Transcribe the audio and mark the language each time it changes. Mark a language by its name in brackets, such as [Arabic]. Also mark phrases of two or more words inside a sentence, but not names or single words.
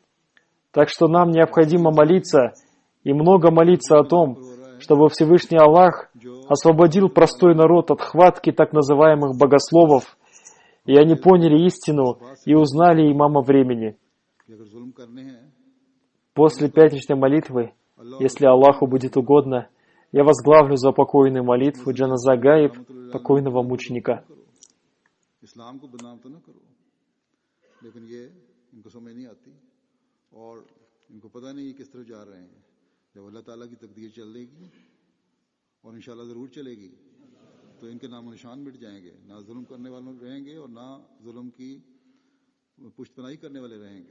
[Russian] Так что нам необходимо молиться, и много молиться о том, чтобы Всевышний Аллах освободил простой народ от хватки так называемых богословов, и они поняли истину и узнали имама времени. После пятничной молитвы, если Аллаху будет угодно, я возглавлю заупокойную молитву Джаназа Гаиб, покойного мученика. [Urdu] اور ان شاء اللہ ضرور چلے گی، تو ان کے نام و نشان مٹ جائیں گے. نہ ظلم کرنے والے رہیں گے اور نہ ظلم کی پشت پناہی کرنے والے رہیں گے.